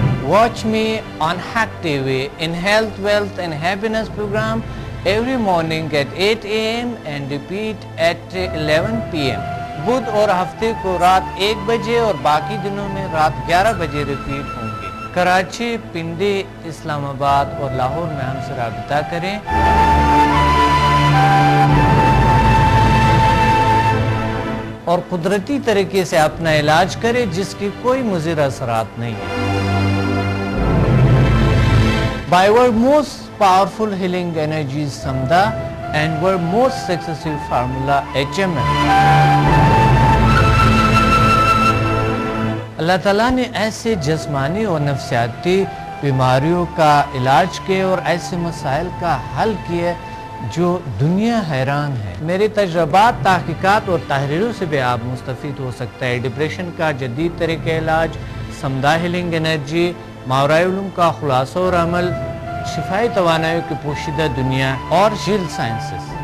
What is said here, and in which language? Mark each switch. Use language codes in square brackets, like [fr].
[en] Watch me on Hack TV in Health, Wealth and Happiness program every morning at 8 a.m. and repeat at 11 p.m. [ur] بدھ اور ہفتے کو رات 1 بجے اور باقی دنوں میں رات 11 بجے ریپیٹ ہوں گے. کراچی، پنڈی، اسلام آباد اور لاہور میں ہم سے رابطہ کریں. اور قدرتی طریقے سے اپنا علاج کریں جس کی کوئی مضر اثرات نہیں ہیں. [en] By our most powerful healing energies Samda and our most successful formula HMM. [ur] اللہ تعالیٰ نے ایسے جسمانی اور نفسیاتی بیماریوں کا علاج کیے اور ایسے مسائل کا حل کیے جو دنیا حیران ہے. میرے تجربات، تحقیقات اور تحریروں سے بھی آپ مستفید ہو سکتا ہے. ڈپریشن کا جدید طریقہ علاج، سمدہ ہیلنگ انرجی، ماورائے علوم کا خلاصہ اور عمل، شفائی توانائی کی پوشیدہ دنیا اور جیل سائنسز.